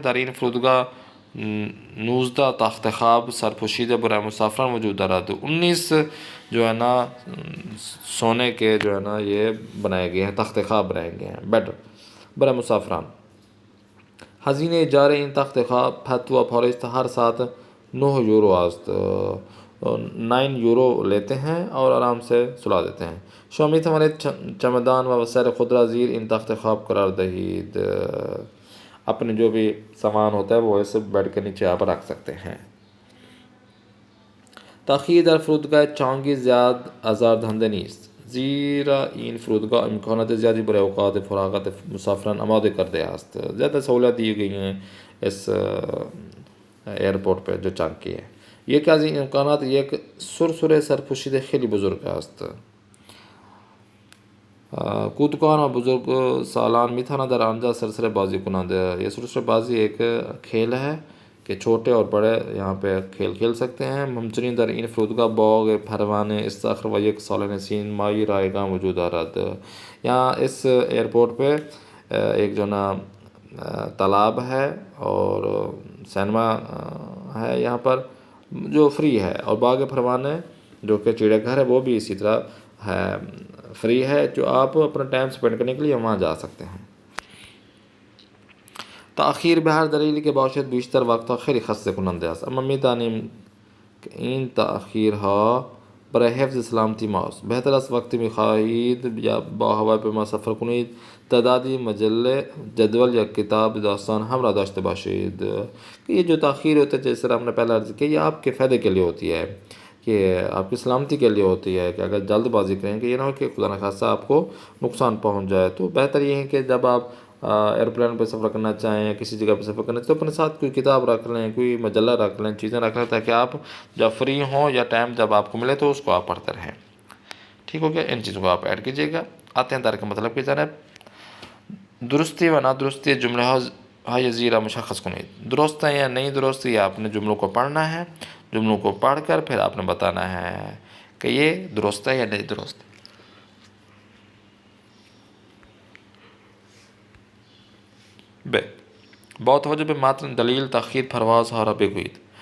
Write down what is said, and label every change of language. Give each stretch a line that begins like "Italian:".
Persian: در این فرودگاه 19 تخت خواب سرپوشیده برای مسافران موجود دارد.
Urdu: 19 جو ہے نا سونے کے جو ہے نا یہ بنائے گئے ہیں، تخت خواب بنائے گئے ہیں، بیڈ
Persian: برای مسافران. هزینه اجاره این تخت خواب فتوی پاریس ہر ساعت 9 یورو است.
Urdu: 9 یورو لیتے ہیں اور آرام سے سلا دیتے ہیں.
Persian: شما می توانید چمدان و وسایل خود را زیر این تخت خواب قرار دهید.
Urdu: اپنے جو بھی سامان ہوتا ہے وہ ایسے بیڈ کے نیچے آپ رکھ سکتے ہیں.
Persian: تاخیر در فرودگاه چانگی زیاد آزاردهنده نیست، زیرا این فرودگاه امکانات زیادی برای اوقات فراغت مسافران آماده کرده است.
Urdu: زیادہ سہولیات دی گئی ہیں اس ایئرپورٹ پہ جو چانگی ہے.
Persian: یکی از این امکانات یک سرسره سرپوشیده خیلی بزرگ است. کودکان و بزرگ سالان میتواند در آنجا سرسره بازی کنند.
Urdu: یہ سرسره بازی ایک کھیل ہے کہ چھوٹے اور بڑے یہاں پہ کھیل کھیل سکتے ہیں.
Persian: همچنین در این فرودگاه باغ، پروانه، استخر و یک سالن سینمایی رایگاں موجود دارد.
Urdu: یہاں اس ایئرپورٹ پہ ایک جو نا تالاب ہے اور سینما ہے یہاں پر جو فری ہے، اور باغ پروانه جو کہ چڑیا گھر ہے وہ بھی اسی طرح ہے، فری ہے، جو آپ اپنا ٹائم سپینڈ کرنے کے لیے وہاں جا سکتے ہیں.
Persian: تأخیر به هر دلیلی که باشد بیشتر وقتها خیلی خسته کننده است، اما می‌دانیم که این تأخیرها برای حفظ سلامتی ماست. بهتر است وقتی می‌خواهید یا با هواپیما سفر کنید تعدادی مجله، جدول یا کتاب داستان همراه داشته باشید.
Urdu: کہ یہ جو تاخیر ہوتا ہے، جیسے طرح ہم نے پہلے عرض کیا، یہ آپ کے فائدے کے لیے ہوتی ہے، کہ آپ کی سلامتی کے لیے ہوتی ہے، کہ اگر جلد بازی کریں کہ یہ نہ ہو کہ خدا نخواستہ آپ کو نقصان پہنچ جائے. تو بہتر یہ ہے کہ جب آپ ایئرپلین پہ سفر کرنا چاہیں یا کسی جگہ پہ سفر کرنا چاہیں تو اپنے ساتھ کوئی کتاب رکھ لیں، کوئی مجلہ رکھ لیں، چیزیں رکھ لیں، تاکہ آپ جب فری ہوں یا ٹائم جب آپ کو ملے تو اس کو آپ پڑھتے رہیں. ٹھیک ہو گیا؟ ان چیزوں کو آپ ایڈ کیجیے گا. آتے ہیں ترک مطلب کی جانب.
Persian: درستی و نادرستی جملہ های زیرا مشخص کنید.
Urdu: درست ہے یا نہیں درست، یہ آپ نے جملوں کو پڑھنا ہے. جملوں کو پڑھ کر پھر آپ نے بتانا ہے کہ یہ درست ہے یا نہیں درست. ب بہت وجہ پہ ماتن دلیل تاخیر پرواز ہارا بگوید.